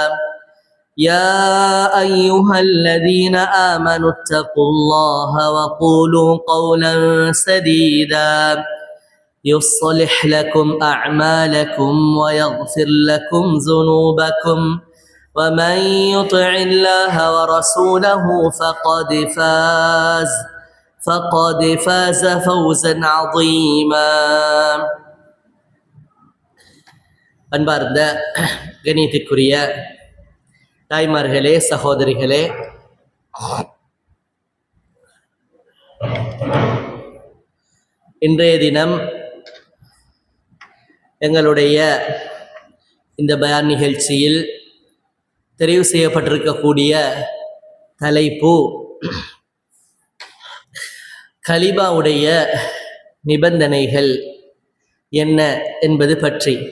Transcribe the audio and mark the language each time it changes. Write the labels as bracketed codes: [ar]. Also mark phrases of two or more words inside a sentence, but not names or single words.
[ar] يا أيها الذين آمنوا اتقوا الله وقولوا قولا سديدا يصلح لكم أعمالكم ويغفر لكم ذنوبكم ومن يطع الله ورسوله فقد فاز فوزا عظيما. [ta] அன்பார்ந்த கணியத்திற்குரிய தாய்மார்களே, சகோதரிகளே, இன்றைய தினம் எங்களுடைய இந்த பயான் நிகழ்ச்சியில் தெரிவு செய்யப்பட்டிருக்கக்கூடிய தலைப்பு கலிமாவுடைய நிபந்தனைகள் என்ன என்பது பற்றி.